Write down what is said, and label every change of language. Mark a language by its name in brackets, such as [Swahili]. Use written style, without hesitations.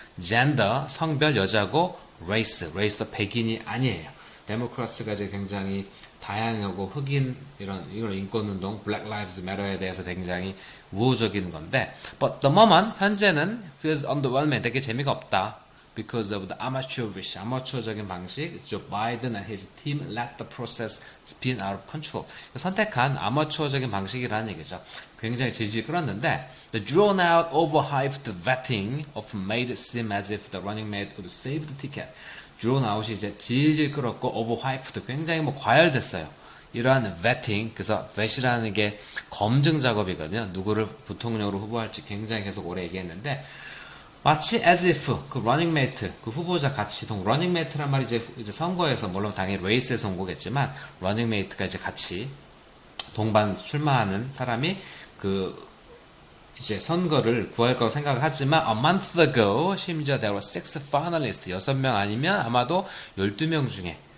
[Korean] 젠더, 성별 여자고 레이스도 백인이 아니에요. 데모크라스가 이제 굉장히 다양하고 흑인 이런 인권운동, Black Lives Matter에 대해서 굉장히 우호적인 건데, [English] but the moment [Korean] 현재는 [English] feels underwhelming, [Korean] 되게 재미가 없다. [English] Because of the amateurish, [Korean] 아마추어적인 방식, [English] Joe Biden and his team let the process spin out of control. [Korean] 선택한 아마추어적인 방식이라는 얘기죠. 굉장히 질질 끌었는데, [English] the drawn out, overhyped vetting often made it seem as if the running mate would save the ticket. [Korean] drawn out이 이제 질질 끌었고, overhyped, 굉장히 뭐 과열됐어요. 이러한 vetting, 그래서 vet이라는 게 검증 작업이거든요. 누구를 부통령으로 후보할지 굉장히 계속 오래 얘기했는데, 마치 as if 그 running mate 그 후보자 같이 running mate란 말이 이제 선거에서 물론 당연히 레이스에서 온 거겠지만 running mate가 이제 같이 동반 출마하는 사람이 그 이제 선거를 구할 거라고 생각을 하지만 [English] a month ago [Korean] 심지어 [English] there were 6 finalists [Korean] 6명 아니면 아마도 12명 중에